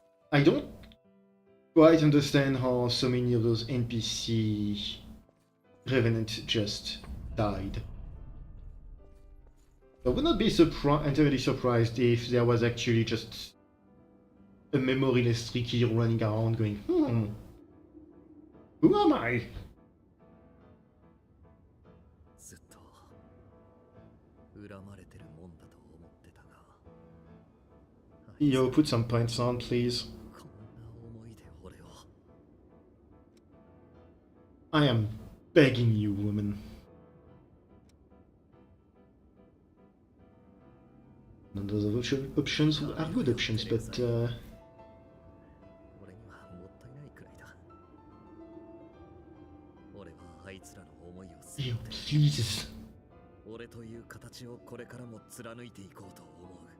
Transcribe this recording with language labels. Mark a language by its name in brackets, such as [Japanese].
[English] I don't quite understand how so many of those NPC Revenant just died. I would not be entirely surprised if there was actually just a memoryless Ricky running around going, who am I? [Japanese] ずっと恨まれてるもんだと思ってたが、 [English] Yo, put some points on, please. [Japanese] こんな思いで俺を [English] I am begging you, woman. None of those options are good options, but [Japanese] 俺にはもったいないくらいだ。俺はあいつらの思いを背負 [English] Ew, [Japanese] って [English] please. [Japanese] 俺という形をこれからも貫いていこうと思う。